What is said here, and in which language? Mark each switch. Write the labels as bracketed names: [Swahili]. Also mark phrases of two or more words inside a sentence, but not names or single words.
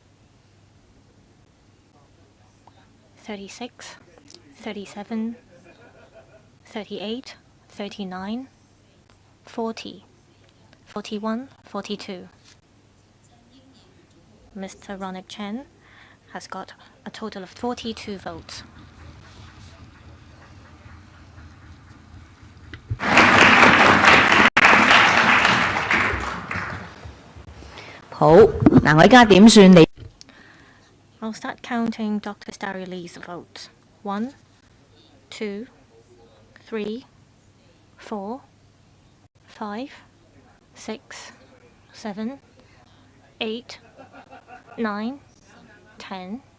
[English] 36, 37, 38, 39, 40, 41, 42. Mr. Ronick Chan has got a total of 42 votes. [Cantonese] 好，嗱，我而家點算你？ [English] I'll start counting Dr. Starry Lee's votes. 1, 2, 3, 4, 5, 6, 7, 8, 9, 10,